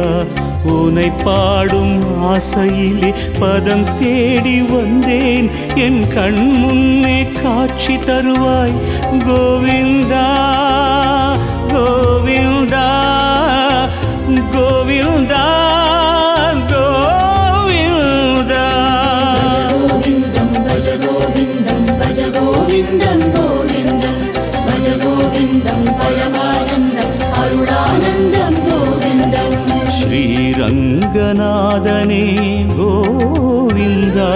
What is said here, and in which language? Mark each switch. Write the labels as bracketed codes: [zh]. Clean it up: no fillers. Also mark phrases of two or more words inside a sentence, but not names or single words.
[ta] உனை பாடும் ஆசையிலே பதம் தேடி வந்தேன் என் கண் முன்னே காட்சி தருவாய் கோவிந்தா கோவிந்தா கோவிந்தா கோவிந்தா. [sa] भज गोविन्दं भज गोविन्दं गोविन्दं भज गोविन्दं परमानन्दं अरुणानन्दं गोविन्दं [ta] ஸ்ரீரங்கநாதனே கோவிந்தா